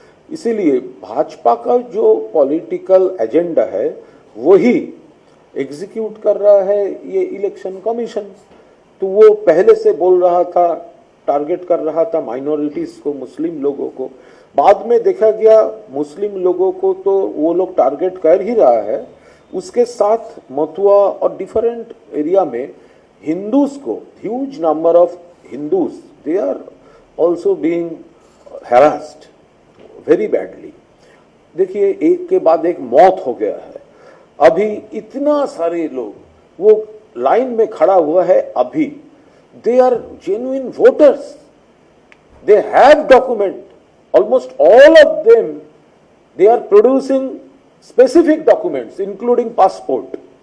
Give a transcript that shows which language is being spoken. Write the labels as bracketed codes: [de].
[hi] इसीलिए भाजपा का जो पॉलिटिकल एजेंडा है वही एग्जीक्यूट कर रहा है ये इलेक्शन कमीशन। तो वो पहले से बोल रहा था, टारगेट कर रहा था माइनॉरिटीज को, मुस्लिम लोगों को। बाद में देखा गया मुस्लिम लोगों को तो वो लोग टारगेट कर ही रहा है, उसके साथ मथुआ और डिफरेंट एरिया में [en] Hindus [hi] ko, [en] huge number of Hindus, they are also being harassed very badly. [hi] देखिए एक के बाद एक मौत हो गया है, अभी इतना सारे लोग वो लाइन में खड़ा हुआ है, अभी [en] they are genuine voters, they have document, almost all of them they are producing specific documents including passport.